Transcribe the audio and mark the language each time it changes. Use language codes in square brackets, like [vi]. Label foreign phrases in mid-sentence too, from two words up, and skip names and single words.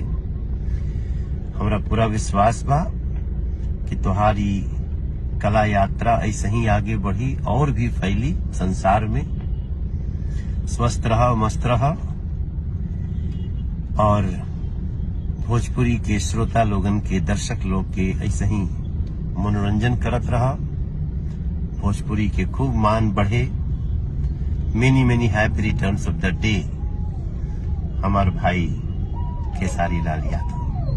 [bho] हमरा पूरा विश्वास बा कि तुम्हारी कला यात्रा ऐसे ही आगे बढ़ी और भी फैली संसार में। स्वस्थ रहा, मस्त रहा और भोजपुरी के श्रोता लोगन के, दर्शक लोग के ऐसे ही मनोरंजन करत रहा। भोजपुरी के खूब मान बढ़े। [en] Many many happy returns of the day [bho] हमार भाई खेसारी लाल यादव।